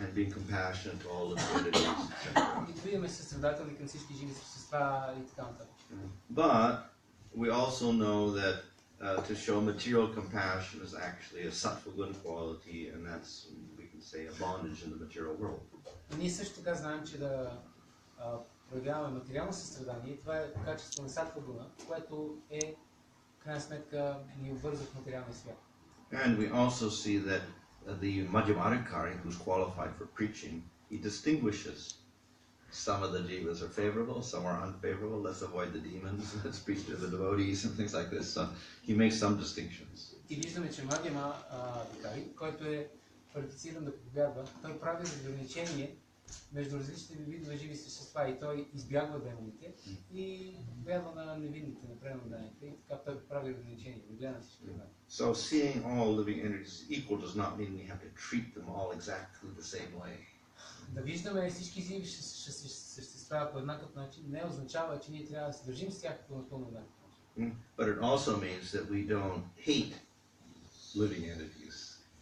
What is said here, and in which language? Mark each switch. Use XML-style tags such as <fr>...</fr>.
<en>And being compassionate to all living entities.</en> <bg>И да видим състрадателни към всички живи същества и така нататък.</bg> <en>But we also know that to show material compassion is actually a sattva good quality, and that's, we can say, a bondage in the material world.</en> <bg>И ние също така знаем, че да проявяваме материално състрадание, това е качество на сатва гуна, което е, в крайна сметка, ни обвързва в материалния свят.</bg> <en>And we also see that the Madhyamadikari, who's qualified for preaching, he distinguishes. Some of the jivas are favorable, some are unfavorable. Let's avoid the demons. Let's preach to the devotees and things like this. So he makes some distinctions.</en> <bg>И виждаме, че Мадhyama Викари, който е квалифициран да проповядва, той прави разграничение между различните видове живи същества и той избягва демоните и вярва на невинните, на пренодарните и така той прави ограничения, не гледа на всички това.</bg> <en>So seeing all living entities equal does not mean we have to treat them all exactly the same way.</en> <bg>Да виждаме всички живи същества по еднакъв начин не означава, че ние трябва да се държим с тях по напълно еднакъв начин.</bg> <en>But it also means that we don't hate living entities.</en>